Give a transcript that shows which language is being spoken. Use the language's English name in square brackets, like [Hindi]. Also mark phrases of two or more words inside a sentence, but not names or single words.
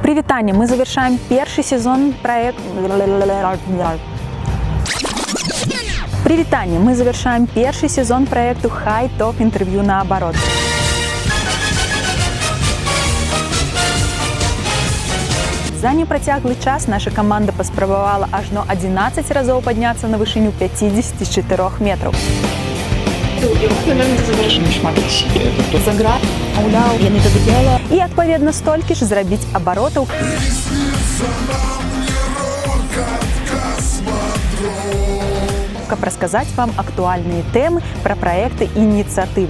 [Belarusian] Привитание! [Russian] Мы завершаем первый сезон проекта... [Belarusian] Привитание! [Russian] Мы завершаем первый сезон проекту High Talk интервью наоборот. [Belarusian] За непрацяглый час наша команда паспрабавала ажно 11 разоў падняцца на вышыню 54 метров. І, адпаведна, столькі ж зрабіць абаротаў, каб расказаць вам актуальныя тэмы пра праекты і ініцыятывы.